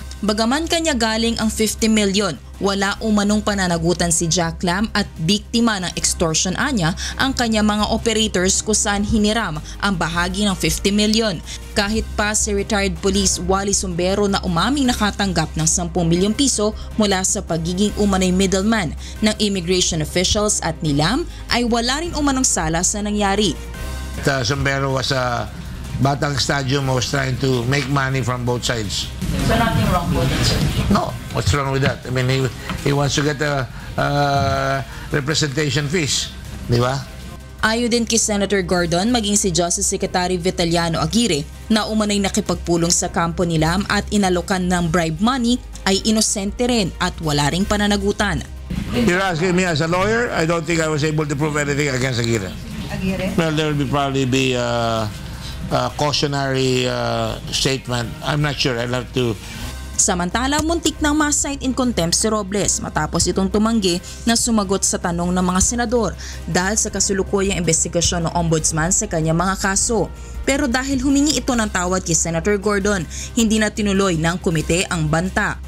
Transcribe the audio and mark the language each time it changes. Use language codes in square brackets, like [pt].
[tl] Bagaman kanya galing ang 50 million, wala umanong pananagutan si Jack Lam at biktima ng extortion anya ang kanya mga operators kung saan hiniram ang bahagi ng 50 million. Kahit pa si retired police Wally Sumbero na umaming nakatanggap ng 10 milyong piso mula sa pagiging umano'y middleman ng immigration officials at ni Lam ay wala rin umanong sala sa nangyari. [en] Sumbero was a Batang Stadium was trying to make money from both sides. So nothing wrong with it, sir? No, what's wrong with that? I mean, he wants to get a representation fees, [tl] di ba? Ayon din kay Senator Gordon, maging si Justice Secretary Vitaliano Aguirre na umanay nakipagpulong sa kampo ni Lam at inalokan ng bribe money ay inosente rin at wala ring pananagutan. [en] You're asking me as a lawyer, I don't think I was able to prove anything against Aguirre. Aguirre? Well, there will probably be a cautionary statement. I'm not sure. I'll have to... [tl] Samantala, muntik nang ma-cite in contempt si Robles matapos itong tumanggi na sumagot sa tanong ng mga senador dahil sa kasulukuyang investigasyon ng ombudsman sa kanyang mga kaso. Pero dahil humingi ito ng tawad kay Senator Gordon, hindi na tinuloy ng komite ang banta.